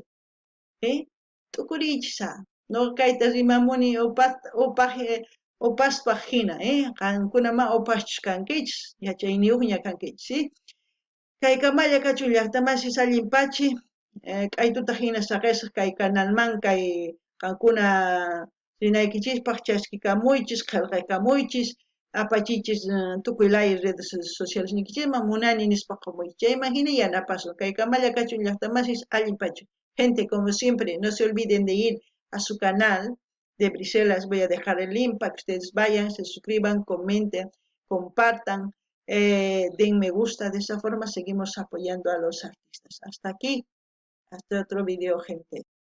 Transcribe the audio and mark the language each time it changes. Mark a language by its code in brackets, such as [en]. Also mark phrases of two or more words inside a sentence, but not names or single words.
[qu] Tukuriychisa, nuqa kayta rimamuni upaspaq hina, qankuna ma upashchus kankichis, yachayniyuqña kankichis, kay Kamalla Kachun llaqtamasis allinpachi, k'aytuta hina saqisaq kay canalman kay qankuna rinaykichispaq chaskikamuychis, qillqaykamuychis, apachichis tukuy laya [es] redes sociales [qu] ninkichisman munani nispa qumuychis, chayman hina yanapasun. Kay Kamalla Kachun llaqtamasis allinpachu. [es] Gente, como siempre, no se olviden de ir a su canal de Briselas. Voy a dejar el link para que ustedes vayan, se suscriban, comenten, compartan, den me gusta. De esa forma seguimos apoyando a los artistas. Hasta aquí, hasta otro video, gente.